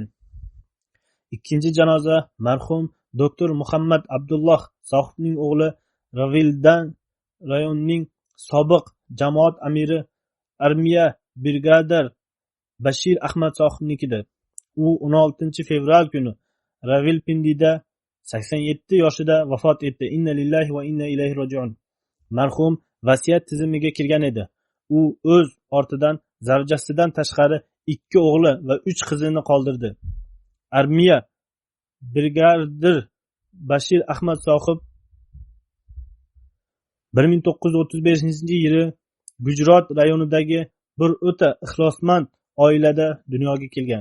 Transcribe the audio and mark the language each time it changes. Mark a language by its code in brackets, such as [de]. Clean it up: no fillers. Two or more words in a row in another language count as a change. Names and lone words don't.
[uz] Ikkinchi janoza marhum doktor Muhammad Abdulloh sohibning o'g'li Ravildan rayonining sobiq jamoat amiri armiya brigadir Bashir Ahmad sohibnikidir. U 16 fevral kuni Ravilpindida 87 yoshida vafot etdi. [ar] إنا لله وإنا إليه راجعون. [uz] Marhum vasiyat tizimiga kirgan edi. U o'z ortidan zavjasidan tashqari 2 o'g'li va 3 qizini qoldirdi. Armiya brigadir Bashir Ahmad sohib 1935-yili Gujrot rayonidagi bir o'ta ixlosmand oilada dunyoga kelgan.